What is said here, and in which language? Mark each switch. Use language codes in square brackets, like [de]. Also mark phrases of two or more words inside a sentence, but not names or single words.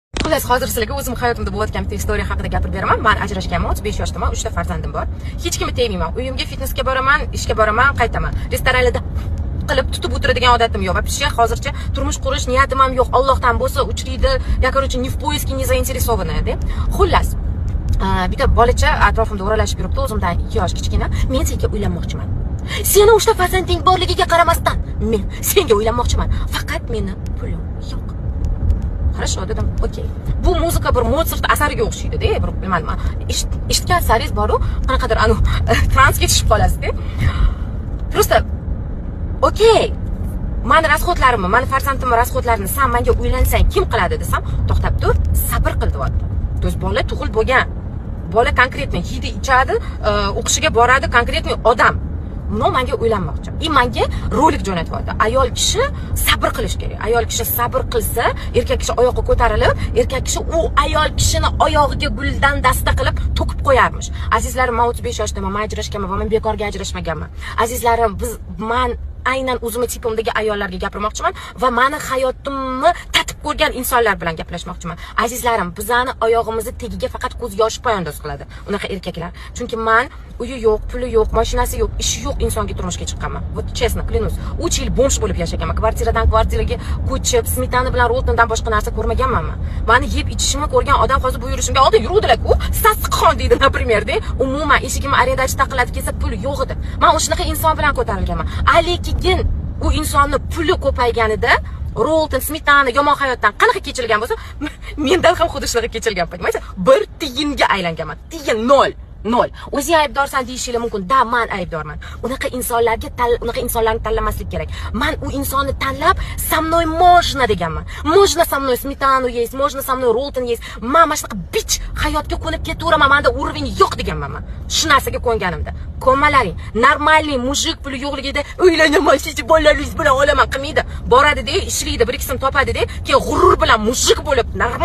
[uz] Xullas, hozir sizlarga o'zim hayotimda bo'layotgan bitta istoriya haqida gapirib beraman. Men ajrashganman, 35 yoshdaman, 3 ta farzandim bor. Hech kimni tegmayman. Uyimga fitnessga boraman, ishga boraman, qaytaman. Restoranlarda qilib tutib o'tiradigan odatim yo'q. Вообще hozircha turmush qurish niyatim ham yo'q. Allohdan bo'lsa, uchraydi. [ru] Я, короче, ни в поиске не заинтересованная, [uz] deb. Xullas, bitta bolacha atrofimda o'ralashib yuribdi, o'zimdan 2 yosh kichkina. Men senga uylanmoqchiman. Seni 3 ta farzanding borligiga qaramasdan, men senga uylanmoqchiman. Faqat meni pulim yo'q. Хорошо, dedim. Okey. Bu muzika bir Mozart asariga o'xshaydi-da, bir bilmadim. Eshitgan saringiz boru, qanaqadir anu transga tushib qolasiz-da. [ru] Просто okey. [uz] Mani rasxodlarimni, mani farzandimning rasxodlarini sen menga uylansang kim qiladi desam, to'xtab tur, sabr qil deyapti. [ru] То есть [uz] bola tug'il bo'lgan. Bola konkretni yeydi, ichadi, o'qishiga boradi, konkretni odam. Buni menga uylanmoqchi. Menga rolik jo'natyapti. Ayol kishi sabr qilish kerak. Ayol kishi sabr qilsa, erkak kishi oyoqqa ko'tarilib, erkak kishi u ayol kishini oyog'iga guldan dasta qilib to'kib qo'yarmish. Azizlarim, men 35 yoshdaman, men ajrashganman va men bekorga ajrashmaganman. Azizlarim, men aynan o'zimning tipimdagi ayollarga gapirmoqchiman va meni hayotimni tatib ko'rgan insonlar bilan gaplashmoqchiman. Azizlarim, bizani oyog'imizni tagiga faqat ko'z yoshi poyandoz qiladi. Unaqa erkaklar. Chunki men uyi yo'q, puli yo'q, mashinasi yo'q, ishi yo'q insonga turmushga chiqqanman. [ru] Вот честно, клянусь. [uz] 3 yil bomsh bo'lib yashaganman. Kvartiradan kvartiraga ko'chib, smetana bilan ro'tindan boshqa narsa ko'rmaganman. Meni yeb ichishimni ko'rgan odam hozir bu yurishimga oldin yuruvdilar-ku. Sassiqxon deydi, например-da. Umuman eshigimni arendachi taqiladi kelsa pul yo'q edi. Men o'shanaqa inson bilan ko'tarilganman. Lekin u insonni puli ko'payganida Rolton, smetana, yomon hayotdan qanaqa kechilgan bo'lsa, mendan ham xuddi shunaqa kechilgan, понимаете? Bir tiyinga aylanganman. Tiyin 0. O'zing aybdorsan deyishinglar mumkin. Da, men aybdorman. Unaqa insonlarni tanlamaslik kerak. Men u insonni tanlab, [ru] со мной можно deganman. Можно со мной smetanu есть, можно со мной Rolton есть. [uz] Men mana shunaqa bich hayotga qo'nib ketaveraman. Menda уровень yo'q deganman men. Shu narsaga qo'nganimda. Ko'malaring. [ru] Нормальный мужик [uz] puli yo'qligida uylanaman, siz bolalaringiz bilan olaman qilmaydi. Boradi-da, ishlaydi, bir ikkisini topadi-da, keyin g'urur bilan mujik bo'lib, normal